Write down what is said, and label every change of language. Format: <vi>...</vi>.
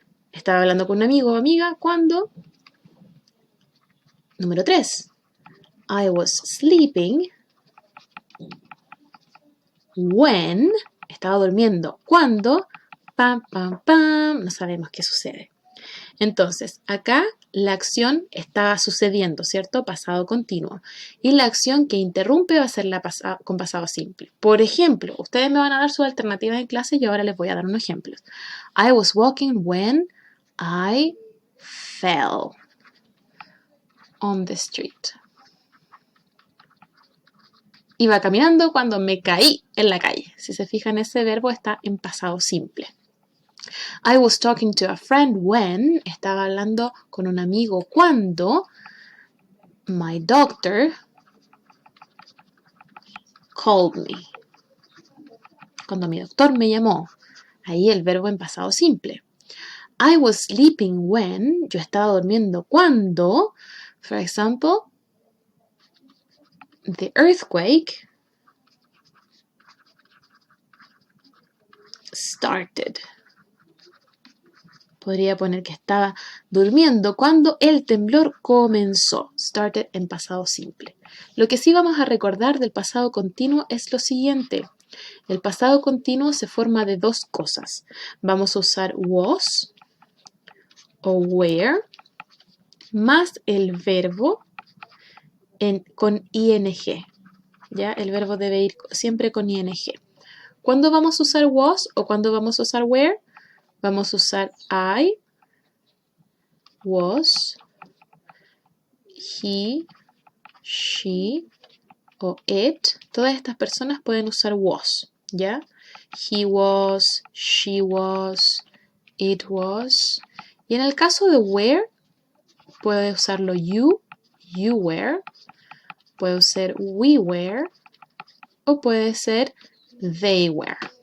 <es>Estaba hablando con un amigo o amiga cuando, número 3,</es> <en>I was sleeping when,</en> <es>estaba durmiendo cuando, pam, pam, pam, no sabemos qué sucede. Entonces, acá la acción está sucediendo, ¿cierto? Pasado continuo. Y la acción que interrumpe va a ser con pasado simple. Por ejemplo, ustedes me van a dar sus alternativas en clase y ahora les voy a dar unos ejemplos.</es> <en>I was walking when I fell on the street.</en> <es>Iba caminando cuando me caí en la calle. Si se fijan, ese verbo está en pasado simple.</es> <en>I was talking to a friend when,</en> <es>estaba hablando con un amigo cuando,</es> <en>my doctor called me.</en> <es>Cuando mi doctor me llamó. Ahí el verbo en pasado simple.</es> <en>I was sleeping when,</en> <es>yo estaba durmiendo cuando,</es> <en>for example, the earthquake started.</en> <es>Podría poner que estaba durmiendo cuando el temblor comenzó. Started en pasado simple. Lo que sí vamos a recordar del pasado continuo es lo siguiente. El pasado continuo se forma de dos cosas. Vamos a usar was o were más el verbo con ing. ¿Ya? El verbo debe ir siempre con ing. ¿Cuándo vamos a usar was o cuándo vamos a usar were? Vamos a usar I was, he, she o it. Todas estas personas pueden usar was, ¿ya?</es> <en>He was, she was, it was.</en> <es>Y en el caso de were, puede usarlo</es> <en>you were,</en> <es>puede ser</es> <en>we were</en> <es>o puede ser</es> <en>they were.</en>